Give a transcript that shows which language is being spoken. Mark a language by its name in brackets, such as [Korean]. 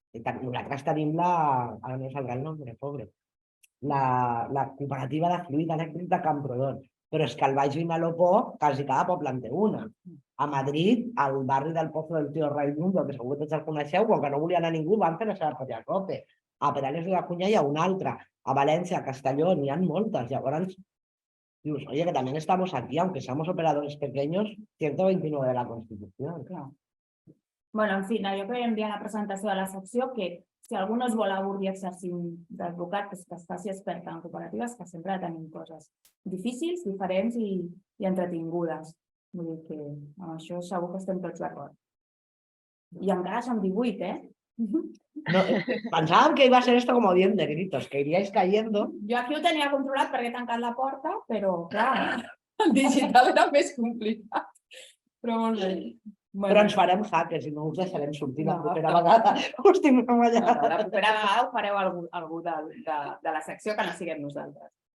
[Catalan] Nosaltres tenim ara [Spanish] no salga el nombre, pobre, [Catalan] la cooperativa de fluid elèctric de Camprodon. Però és que al Baix Vinalopó quasi cada poble en té una. A Madrid, al barri del Pozo del Tío Raimundo, que segur que tots el coneixeu, com que no volia anar ningú, van fer la seva pròpia cope. A Perales de la Cuña hi ha una altra. A València, a Castelló, n'hi ha moltes. Llavors, dius, [Spanish] oye, que también estamos aquí, aunque seamos operadores pequeños, 129 de la Constitución. [Catalan] Clar. Bueno, en fi, jo que enviar la presentació de la secció, que si algú no es vol avorrir exercint d'advocat, que es faci experta en cooperatives, que sempre tenim coses difícils, diferents i entretingudes. Vull dir que amb això segur que estem tots d'acord. I encara som 18, ¿eh? [Spanish] No, pensaban que iba a ser esto como 10 negritos, que iríais cayendo. [Catalan] Jo aquí ho tenia controlat perquè he tancat la porta, però clar, el digital era més complicat. Però molt bé. Però ens farem hackers i no us deixarem sortir la propera vegada. Us tindrem allà. La propera vegada ho fareu algú de la secció que no siguem nosaltres.